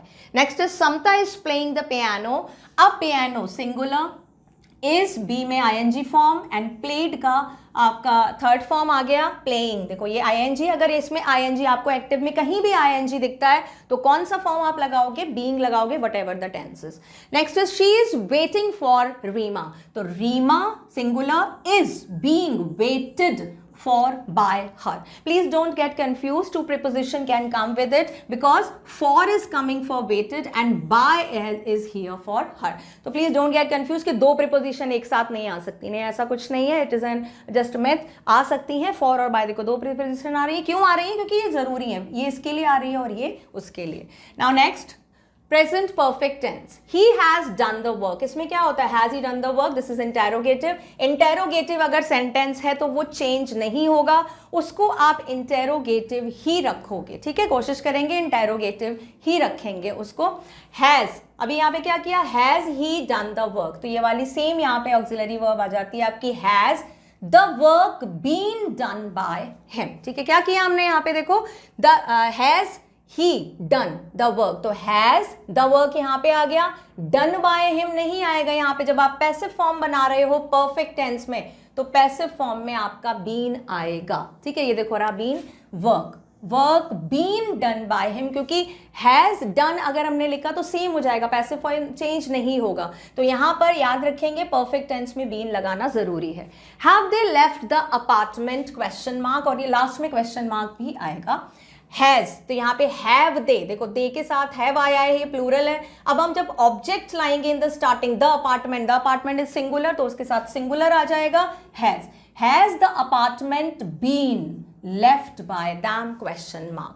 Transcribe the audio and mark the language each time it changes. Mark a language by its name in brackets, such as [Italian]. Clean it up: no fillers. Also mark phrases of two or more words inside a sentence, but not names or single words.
[English] next is Samta is playing the piano. अब piano singular, is be में ING form and played [Hindi] का आपका [English] third form [Hindi] आ गया, [English] प्लेइंग। [Hindi] देखो ये आईएनजी, अगर इसमें आईएनजी आपको एक्टिव में कहीं भी आईएनजी दिखता है तो कौन सा फॉर्म आप लगाओगे? [English] बीइंग लगाओगे, whatever the tenses. next is she is waiting for Reema. [Hindi] तो रीमा सिंगुलर, [English] is being waited for, by, her. Please don't get confused. Two preposition can come with it because for is coming for waited and by is here for her. [Hindi] तो [English] please don't get confused [Hindi] कि दो preposition एक साथ नहीं आ सकती. नहीं, ऐसा कुछ नहीं है. [English] It is an just myth. [Hindi] आ सकती हैं for और by. देखो दो preposition आ रही है. क्यों आ रही है? क्योंकि ये जरूरी है. ये इसके लिए आ रही है और ये उसके लिए. [English] Now next. Present perfect tense. He has done the work. [Hindi] इसमें क्या होता है? [English] Has he done the work? This is interrogative. Interrogative [Hindi] अगर sentence है तो वो change नहीं होगा. उसको आप interrogative ही रखोगे. ठीक है, कोशिश करेंगे interrogative ही रखेंगे उसको. Has. अभी यहाँ पे क्या किया? [English] Has he done the work? [Hindi] तो ये वाली same यहाँ पे [English] auxiliary verb [Hindi] आ जाती है आपकी [English] has the work been done by him. [Hindi] ठीक है, क्या किया हमने यहाँ पे? देखो [English] the has he done the work. [Hindi] तो [English] has the work [Hindi] यहाँ पे आ गया. [English] done by him [Hindi] नहीं आएगा यहाँ पे. जब आप [English] passive form [Hindi] बना रहे हो [English] perfect tense [Hindi] में तो [English] passive form [Hindi] में आपका been आएगा. ठीक है, ये देखो रहा [English] been work been done by him. [Hindi] क्योंकि [English] has done [Hindi] अगर हमने लिखा तो सेम हो जाएगा, [English] passive form [Hindi] चेंज नहीं होगा. तो यहाँ पर याद रखेंगे [English] perfect tense [Hindi] में been लगाना जरूरी है. [English] have they left the apartment question mark. [Hindi] और ये लास्ट में [English] question mark [Hindi] भी आएगा. हैज, तो यहाँ पे [English] have they, [Hindi] देखो दे के साथ हैव आया है, ये प्लूरल है. अब हम जब ऑब्जेक्ट लाएंगे [English] in the starting, the apartment is singular [Hindi] तो उसके साथ सिंगुलर आ जाएगा [English] has the apartment been left by them question mark.